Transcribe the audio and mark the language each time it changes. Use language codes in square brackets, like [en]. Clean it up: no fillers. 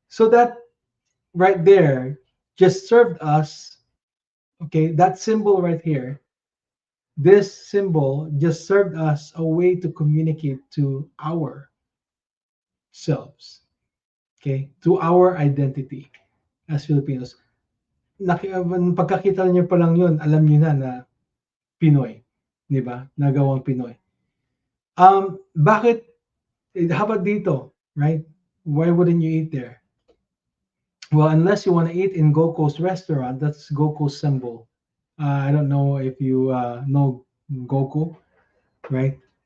[en] So that right there just served us, okay, that symbol right here, this symbol just served us a way to communicate to ourselves, okay, to our identity as Filipinos. [tl] Pagkakita niyo pa lang yun, alam niyo na Pinoy, di ba? Nagawang Pinoy. Bakit, [en] how about [tl] dito, [en] right? Why wouldn't you eat there? Well, unless you want to eat in Goku's restaurant, that's Goku's symbol. I don't know if you know Goku, right?